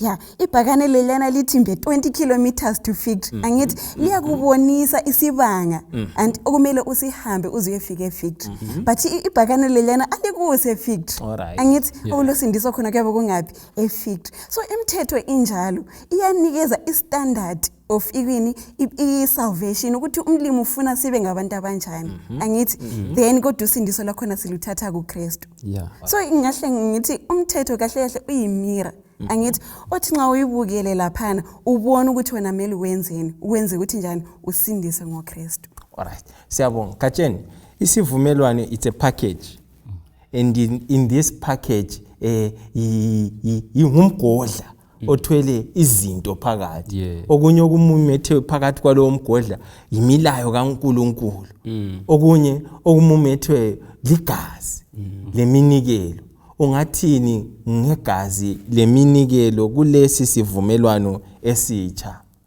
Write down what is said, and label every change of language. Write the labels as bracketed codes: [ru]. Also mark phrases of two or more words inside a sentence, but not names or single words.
[nd] Yeah, ibhakane lelana lithi mbe 20 [en] kilometers to factory. [nd] Angithi liyakubonisa isibanga and okumele usihambe uzuyefika efactory. But ibhakane lelana alikuse factory. Angithi olosindiso khona kuyabe kungapi efactory. So imithetho injalo iyanikeza istandard [en] of even [nd] i-salvation ukuthi umlimi ufuna sibe ngabantu abanjani. Angithi then kodwa usindiso lakhona siluthatha kuKristu. So ingahle ngithi umthetho kahle kahle uyimira. Angithi othi nxa uyibukele laphana ubona ukuthi wena kumele wenzeni ukwenze ukuthi njani usindise ngoKristu. Alright. Siyabonga. Katsheni isivumelwano [en] it's a package. And in this package [nd] ingumgodla othwele izinto phakathi. Okunye okumumethe phakathi kwalowo mgodla imilayo kaNkulunkulu. Okunye okumumethwe ligazi leminikelo. Ungathini ngegazi leminikelo kulesi sivumelwano esitsha?